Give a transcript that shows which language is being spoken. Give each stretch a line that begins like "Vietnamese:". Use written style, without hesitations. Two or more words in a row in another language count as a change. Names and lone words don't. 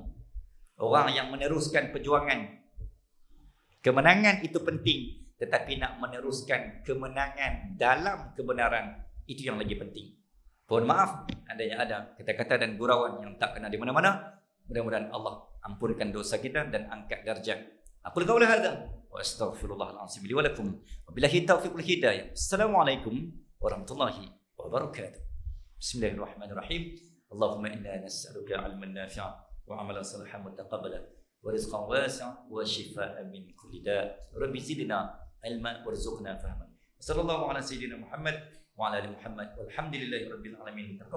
Malay: Orang yang meneruskan perjuangan. Kemenangan itu penting, tetapi nak meneruskan kemenangan dalam kebenaran, itu yang lagi penting. Mohon maaf andainya ada kata-kata dan gurauan yang tak kena di mana-mana. Mudah-mudahan Allah ampunkan dosa kita dan angkat darjat.
Arabic: أقول قول هذا وأستغفر الله العظيم لي ولكم. وبالله التوفيق والهداية. السلام عليكم ورحمة الله وبركاته. بسم الله الرحمن الرحيم. اللهم إنا نسألك علما نافعا وعملا صالحا متقبلا ورزقا واسعا وشفاء من كل داء'. رب زدنا علما وارزقنا فهما. صلى الله على سيدنا محمد وعلى آل محمد والحمد لله رب العالمين.